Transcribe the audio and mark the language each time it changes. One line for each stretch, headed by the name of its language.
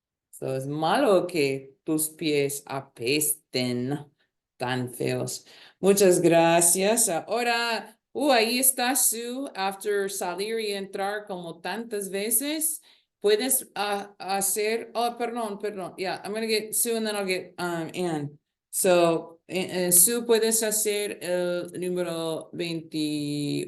Spanish: So es malo que tus pies apesten tan feos. Muchas gracias. Ahora, ahí está Sue. After salir y entrar como tantas veces, puedes hacer. Oh, perdón.
English: Yeah, I'm gonna get Sue and then I'll get Ann.
Spanish: So, Sue, puedes hacer el número 20.